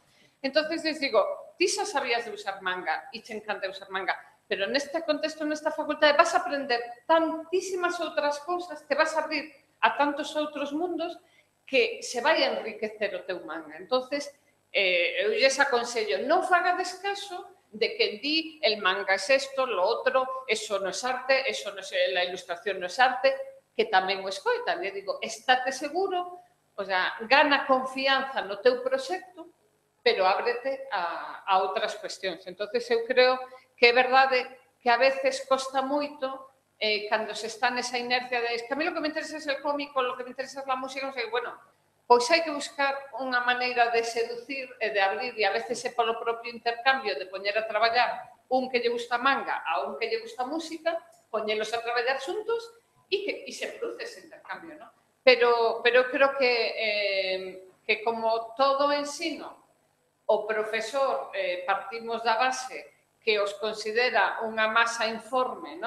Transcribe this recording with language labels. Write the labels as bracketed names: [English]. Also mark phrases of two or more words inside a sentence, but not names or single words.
[Spanish] Entonces, les digo, [Galician] ti xa sabías de usar manga e te encanta usar manga, pero neste contexto, nesta facultade, vas a aprender tantísimas outras cousas, te vas a abrir a tantos outros mundos que se vai a enriquecer o teu manga. Entonces, eu lles aconsello, non fagades caso de que di [Spanish] el manga es esto, lo otro, eso no es arte, eso no es, la ilustración no es arte, [Galician] que tamén o escoitan. [Spanish] Le digo, [Galician] estate seguro, [Spanish] o sea, [Galician] gana confianza no teu proxecto, pero ábrete a outras cuestións. Entonces, eu creo que é verdade que a veces costa moito cando se está nesa inercia de que [Spanish] a mí lo que me interesa es el cómico, lo que me interesa es la música, [Galician] non sei, bueno, pois hai que buscar unha maneira de seducir e de abrir, e a veces é polo propio intercambio de poñer a traballar un que lle gusta manga a un que lle gusta música, poñelos a traballar xuntos e se produce ese intercambio, ¿no? Pero creo que como todo ensino, o profesor partimos da base que os considera unha masa informe, ¿no?